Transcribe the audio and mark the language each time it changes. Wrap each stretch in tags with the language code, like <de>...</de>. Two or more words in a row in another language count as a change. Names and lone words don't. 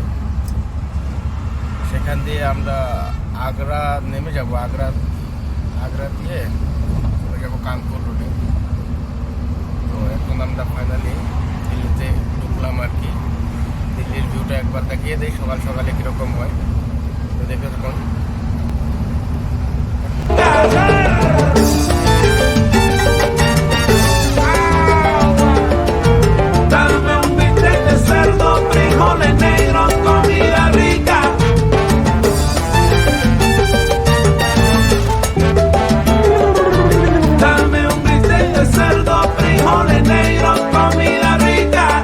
<bn>সেখান দিয়ে আমরা আগ্রা নেমে যাব। আগ্রা দিয়ে চলে যাব কানপুর রোডে। তো এখন আমরা ফাইনালি দিল্লিতে ঢুকলাম আর কি। দিল্লির ভিউটা একবার দেখিয়ে দিই সকাল সকালে কীরকম হয়, তো দেখে থাকুন।</bn> <es>Dame un bistec de cerdo, frijoles negros, comida rica. Dame un bistec de cerdo, frijoles negros, comida rica.</es>